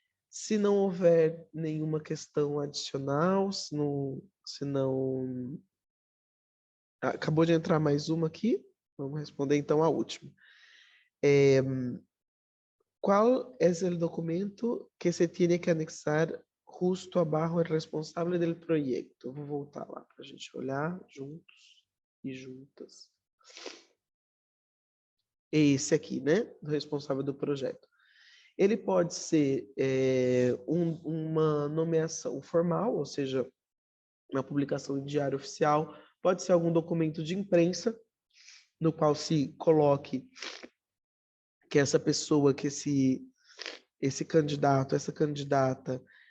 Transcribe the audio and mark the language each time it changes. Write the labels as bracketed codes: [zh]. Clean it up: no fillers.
[pt] Se não houver nenhuma questão adicional, se não... Acabou de entrar mais uma aqui, vamos responder então a última. [es] ¿Cuál es el documento que se tiene que anexar justo abajo el responsable del proyecto? [pt] Vou voltar lá para a gente olhar juntos e juntas. É esse aqui, né? Do responsável do projeto. Ele pode ser uma nomeação formal, ou seja, uma publicação em diário oficial, pode ser algum documento de imprensa, no qual se coloque que essa pessoa, que esse candidato, essa candidata